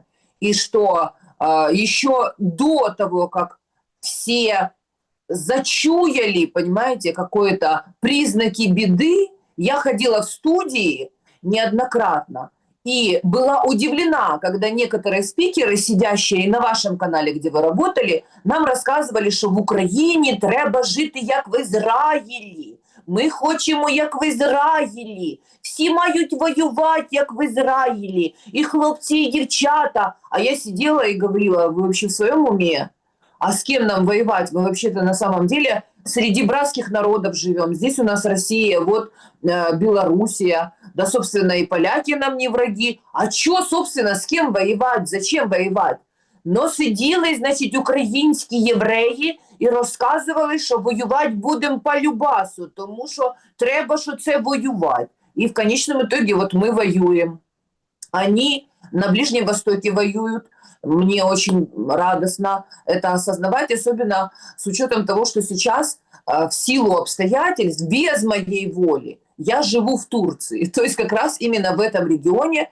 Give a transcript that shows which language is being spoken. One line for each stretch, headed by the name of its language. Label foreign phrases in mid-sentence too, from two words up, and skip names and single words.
Russian: И что еще до того, как все зачуяли, понимаете, какие-то признаки беды, я ходила в студии неоднократно и была удивлена, когда некоторые спикеры, сидящие на вашем канале, где вы работали, нам рассказывали, что
Ukrainian: в Україні треба жити як в Ізраїлі. Ми хочемо, як в Ізраїлі. Всі мають воювати, як в Ізраїлі. І хлопці, і дівчата.
Russian: А я сидела и говорила, вы вообще в своем уме? А с кем нам воевать? Мы вообще-то на самом деле среди братских народов живем. Здесь у нас Россия, вот Белоруссия, да, собственно, и поляки нам не враги. А что, собственно, с кем воевать? Зачем воевать?
Ukrainian: Но сиділи, значить, українські євреї і розказували, що воювати будемо по любасу, тому що треба, що це воювати.
Russian: І в конечном итоге вот мы воюем. Они на Ближнем Востоке воюют. Мне очень радостно это осознавать, особенно с учетом того, что сейчас в силу обстоятельств, без моей воли, я живу в Турции, то есть как раз именно в этом регионе.